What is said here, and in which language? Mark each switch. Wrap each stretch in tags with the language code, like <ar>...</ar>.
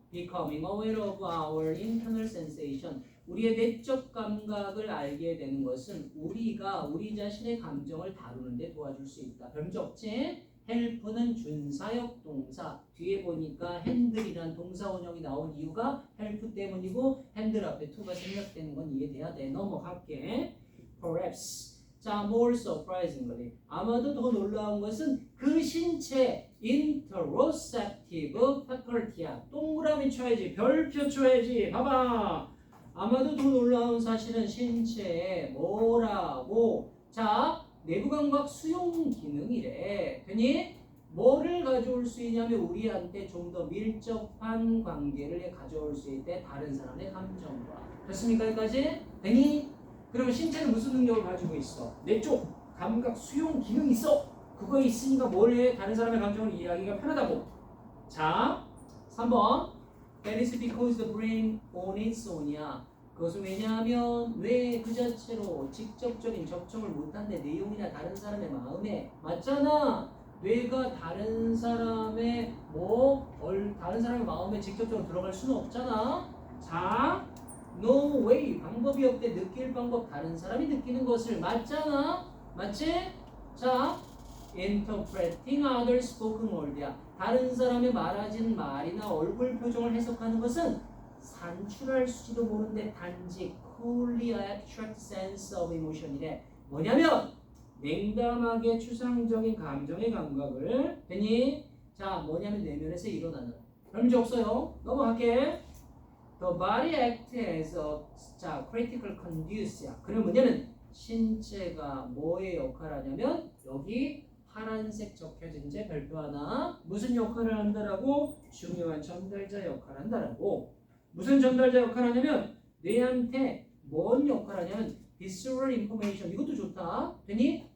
<en>Becoming aware of our internal sensation.</en> <ko>우리의 내적 감각을 알게 되는 것은 우리가 우리 자신의 감정을 다루는 데 도와줄 수 있다. 별문제 없지? help는 준사역 동사. 뒤에 보니까 handle이라는 동사 원형이 나온 이유가 help 때문이고 handle 앞에 to가 생략되는 건 이해돼야 돼. 넘어갈게. Perhaps 자,</ko> <en>more surprisingly.</en> <ko>아마도 더 놀라운 것은 그 신체</ko> <en>interoceptive faculty</en> <ko>야. 동그라미 쳐야지. 별표 쳐야지. 봐봐. 아마도 더 놀라운 사실은 신체에 뭐라고? 자, 내부감각 수용 기능이래. 되니? 뭐를 가져올 수 있냐면 우리한테 좀 더 밀접한 관계를 가져올 수 있대. 다른 사람의 감정과. 됐습니까? 여기까지? 되니? 그러면 신체는 무슨 능력을 가지고 있어? 내 쪽 감각 수용 기능이 있어. 그거 있으니까 뭘 해? 다른 사람의 감정을 이해하기가 편하다고. 자, 3번.</ko> <en>That is because the brain on its own이야.</en> <ko>그것은 왜냐하면 왜 그 자체로 직접적인 접촉을 못한데 내용이나 다른 사람의 마음에 맞잖아. 뇌가 다른 사람의 다른 사람의 마음에 직접적으로 들어갈 수는 없잖아. 자,</ko> <en>no way</en> <ko>방법이 없대. 느낄 방법 다른 사람이 느끼는 것을 맞잖아.</ko> <en>맞지? 자, interpreting other spoken word야.</en> <ko>다른 사람의 말하진 말이나 얼굴 표정을 해석하는 것은 산출할지도 모르는데 단지</ko> <en>coolly abstract sense of emotion</en> <ko>이래. 뭐냐면 냉담하게 추상적인 감정의 감각을 되니? 자, 뭐냐면 내면에서 일어나는. 그런 문제 없어요. 넘어갈게.</ko> <en>The body acts as a 자, critical conduce야.</en> <ko>그럼 뭐냐면 신체가 뭐의 역할을 하냐면 여기 파란색 적혀진 제 별표 하나 무슨 역할을 한다라고? 중요한 전달자 역할을 한다라고. 무슨 전달자 역할을 하냐면 뇌한테 뭔 역할을 하냐면</ko> <en>visceral information.</en> <ko>이것도 좋다. 되니?</ko>